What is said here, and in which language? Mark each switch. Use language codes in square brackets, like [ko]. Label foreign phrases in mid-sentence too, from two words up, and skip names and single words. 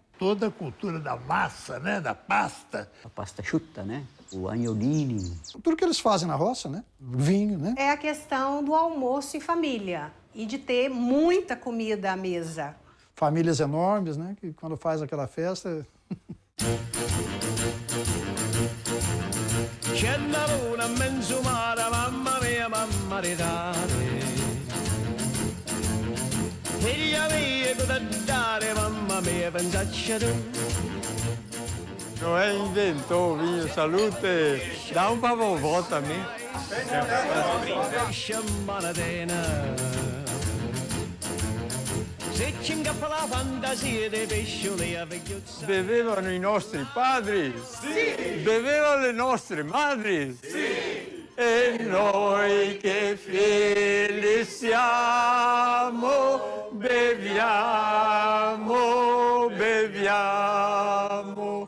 [pt] Toda a cultura da massa, né? Da pasta. A pasta chuta, né? O agnolini. Tudo que eles fazem na roça, né? Vinho, né? É a questão do almoço em família e de ter muita comida à mesa. Famílias enormes, né? Que quando faz aquela festa... [it] C'è una luna in mezzo mare, mamma mia, mamma ridare. Figlia mia, cosa dare, mamma mia, pensacci tu. [pt] Noé inventou o vinho, salute. Dá um pra vovó também. [it] Bevevano i nostri padri? Sì! Bevevano le nostre madri? Sì! E noi che figli siamo, beviamo, beviamo.